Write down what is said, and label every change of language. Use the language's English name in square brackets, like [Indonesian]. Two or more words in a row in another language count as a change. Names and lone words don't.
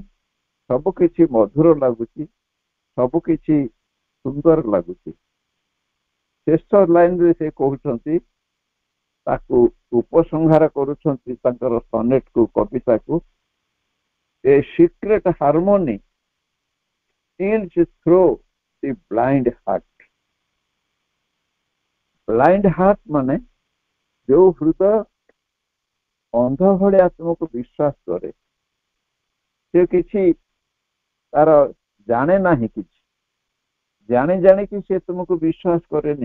[Odia] ସବୁ କିଛି ମଧୁର ଲାଗୁଛି, ସବୁ କିଛି ସୁନ୍ଦର ଲାଗୁଛି। ଶେଷ ଲାଇନରେ ସେ କହୁଛନ୍ତି, ତାକୁ ଉପସଂହାର କରୁଛନ୍ତି ତାଙ୍କର ସନେଟକୁ, କବିତାକୁ, [English] a secret harmony steals through the blind heart. blind heart [Odia] ମାନେ ଯୋଉ ହୃଦୟ ଅନ୍ଧ ଭଳିଆ ତୁମକୁ ବିଶ୍ୱାସ କରେ, ସେ କିଛି ତାର ଜାଣେ ନାହିଁ, କିଛି ଜାଣି ଜାଣିକି ସେ ତୁମକୁ ବିଶ୍ୱାସ କରେନି।